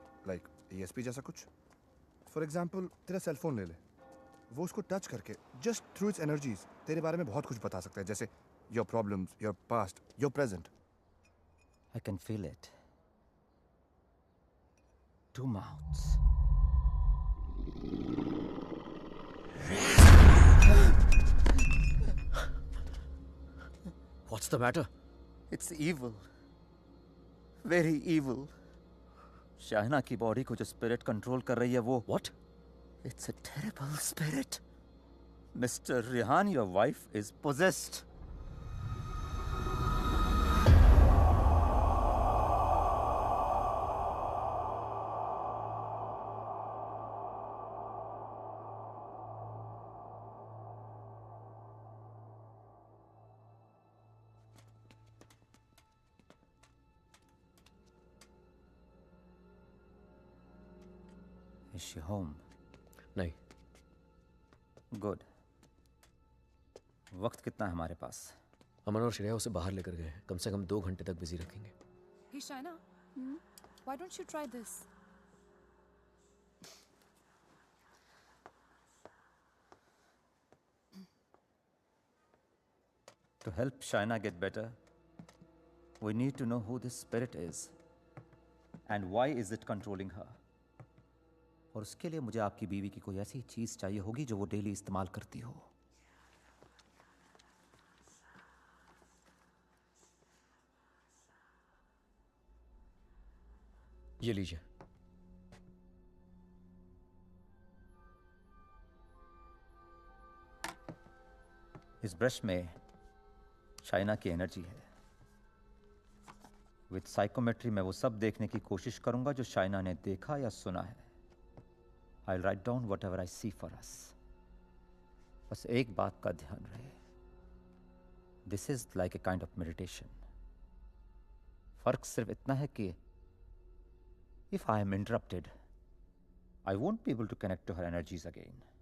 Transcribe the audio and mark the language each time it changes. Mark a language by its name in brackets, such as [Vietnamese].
[Hindi] Like ESP जैसा कुछ. [English] For example, [Hindi] तेरा सेल फोन ले ले. वो उसको टच करके [English] just through its energies [Hindi] तेरे बारे में बहुत कुछ बता सकता है. जैसे [English] your problems, your past, your present. I can feel it. Two mouths. What's the matter? It's evil. Very evil. [Hindi] Shaina की बॉडी को जो स्पिरिट कंट्रोल कर रही है वो. [English] What? It's a terrible spirit. Mr. Rehan, your wife is possessed. Is she home? [Hindi] नहीं. [English] Good. [Hindi] वक्त कितना है हमारे पास? अमन और श्रेया उसे बाहर लेकर गए हैं. कम से कम 2 घंटे तक बिजी रखेंगे. [English] Hey Shaina, why don't you try this? To help Shaina get better, we need to know who this spirit is and why is it controlling her. [Hindi] और उसके लिए मुझे आपकी बीवी की कोई ऐसी चीज चाहिए होगी जो वो डेली इस्तेमाल करती हो. ये लीजिए. इस ब्रश में शाइना की एनर्जी है. विद साइकोमेट्री मैं वो सब देखने की कोशिश करूंगा जो शाइना ने देखा या सुना है. [English] I'll write down whatever I see for us. [Hindi] बस एक बात का ध्यान रहे. [English] This is like a kind of meditation. [Hindi] फर्क सिर्फ इतना है कि [English] if I am interrupted, I won't be able to connect to her energies again.